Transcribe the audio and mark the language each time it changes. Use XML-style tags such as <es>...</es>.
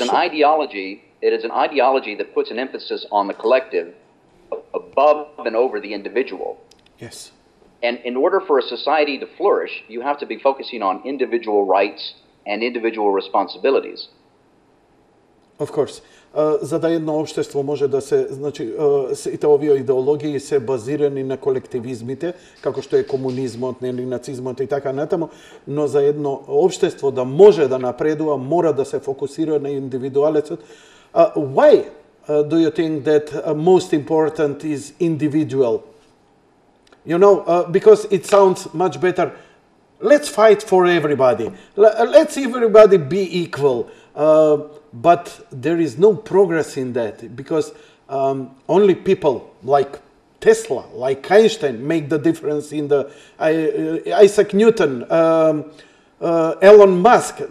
<en>an ideology. It is an ideology that puts an emphasis on the collective above and over the individual. Yes. And in order for a society to flourish, you have to be focusing on individual rights and individual responsibilities. Of course.</en> <mk>За да едно општество може да се, значи, сите овие идеологии се базирани на колективизмите, како што е комунизмот, нели, нацизмот и така натаму, но за едно општество да може да напредува, мора да се фокусира на индивидуалецот.</mk> <en>Why do you think that most important is individual? You know, because it sounds much better. Let's fight for everybody. Let's everybody be equal. But there is no progress in that because only people like Tesla, like Einstein, make the difference in the Isaac Newton, Elon Musk.</en>